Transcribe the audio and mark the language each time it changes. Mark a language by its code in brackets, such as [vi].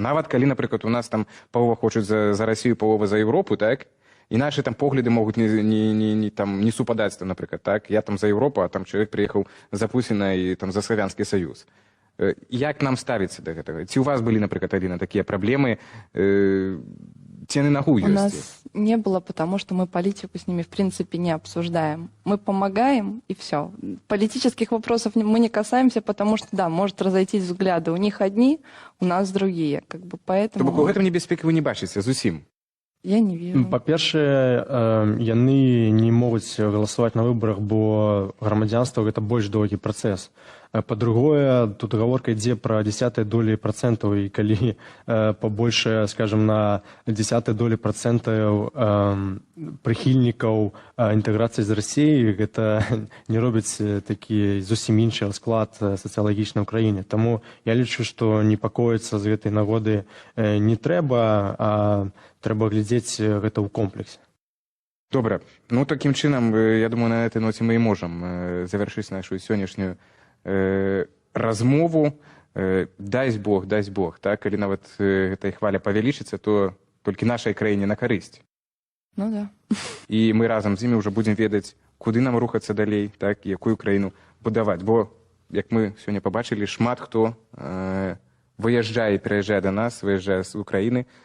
[be] Нават калі, напрыклад, у нас там палова хочуць за Расію, палова за Еўропу, так? І наши там погляды могуць не супадаць, напрыклад, так? Я там за Еўропу, а там чалавек прыехаў за Пуціна і там за Славянскі Саюз. Як нам ставіцца да гэтага? Ці у вас былі, напрыклад, Аліна, такія праблемы? Ці яны нагу ёсць? [ru] У нас не было, потому что мы политику с ними в принципе не обсуждаем. Мы помогаем, и все. Политических вопросов мы не касаемся, потому что, да, может разойтись взгляды. У них одни, у нас другие. Как бы поэтому... [be] То бок у гэтым небяспекі вы не бачыце зусім? [ru] Я не вижу. [be] Па-першае, яны не могуць галасаваць на выбарах, бо грамадзянства гэта больш доўгі працэс. Па-другое, тут гаворка ідзе пра 0,1%, і калі пабольшае, скажем, на 0,1% прыхільнікаў інтэграцыі з Расіяй, гэта не робіць такі зусім іншы склад сацыялагічны ў краіне. Таму я лічу, што непакоіцца з гэтай нагоды не трэба, а трэба глядзець гэта ў комплексе. [uk] Добре. [ru] Ну, [uk] таким чином, [ru] я думаю, на этой ноте мы и можем завершить нашу сегодняшнюю размову. [be] Дай Бог, так, калі нават эта хваля павялічыцца, то толькі нашай краіне на карысць. [ru] Ну да. [be] І мы разам з імі ўжо будзем ведаць, куды нам рухацца далей, так, якую краіну будаваць. Бо, як мы сёння пабачылі, шмат хто выязджае і пераязджае да нас, выязджае з Украіны.